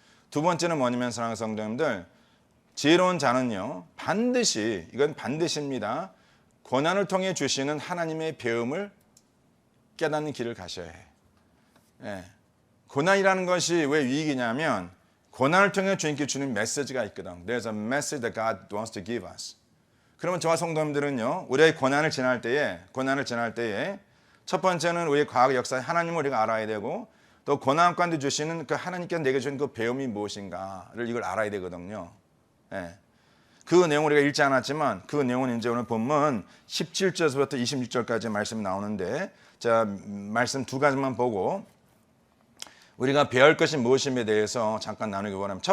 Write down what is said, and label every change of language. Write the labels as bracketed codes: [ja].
[ko] 두 번째는 뭐냐면 사랑하는 성도님들, 지혜로운 자는요, 이건 반드시입니다. 고난을 통해 주시는 하나님의 배움을 깨닫는 길을 가셔야 해. 고난이라는 것이 왜 위기냐면 고난을 통해 주님께 주는 메시지가 있거든. [en] There's a message that God wants to give us. [ko] 그러면 저와 성도님들은요, 우리의 고난을 지날 때에 첫 번째는 우리의 과거 역사 하나님을 우리가 알아야 되고, 또 고난 가운데 주시는 그 하나님께서 내게 주신 그 배움이 무엇인가를 이걸 알아야 되거든요. 그 내용을 우리가 읽지 않았지만 그 내용은 이제 오늘 본문 17절부터 26절까지 말씀이 나오는데, 자, 말씀 두 가지만 보고 우리가 배울 것이 무엇임에 대해서 잠깐 나누기 원합니다.